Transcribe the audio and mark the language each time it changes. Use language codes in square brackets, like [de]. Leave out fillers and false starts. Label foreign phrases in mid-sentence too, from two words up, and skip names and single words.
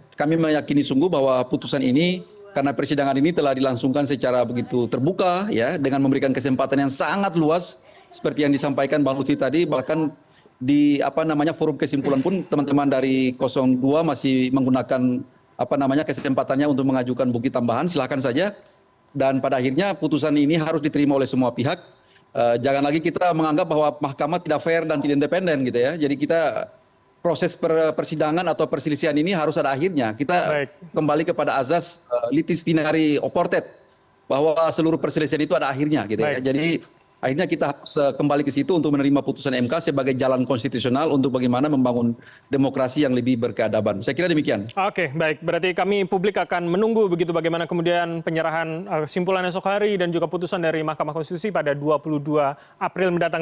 [id] Kami meyakini sungguh bahwa putusan ini karena persidangan ini telah dilangsungkan secara begitu terbuka ya, dengan memberikan kesempatan yang sangat luas seperti yang disampaikan Bang Lutfi tadi, bahkan di forum kesimpulan pun teman-teman dari 02 masih menggunakan kesempatannya untuk mengajukan bukti tambahan, silakan saja. Dan pada akhirnya putusan ini harus diterima oleh semua pihak. Jangan lagi kita menganggap bahwa mahkamah tidak fair dan tidak independen gitu ya. Jadi kita proses persidangan atau perselisihan ini harus ada akhirnya. Kita kembali kepada azas [la] litis finari oportet, [id] bahwa seluruh perselisihan itu ada akhirnya gitu ya. Jadi akhirnya kita harus kembali ke situ untuk menerima putusan MK sebagai jalan konstitusional untuk bagaimana membangun demokrasi yang lebih berkeadaban. Saya kira demikian. Oke, baik. Berarti kami publik akan menunggu begitu bagaimana kemudian penyerahan kesimpulan esok hari dan juga putusan dari Mahkamah Konstitusi pada 22 April mendatang.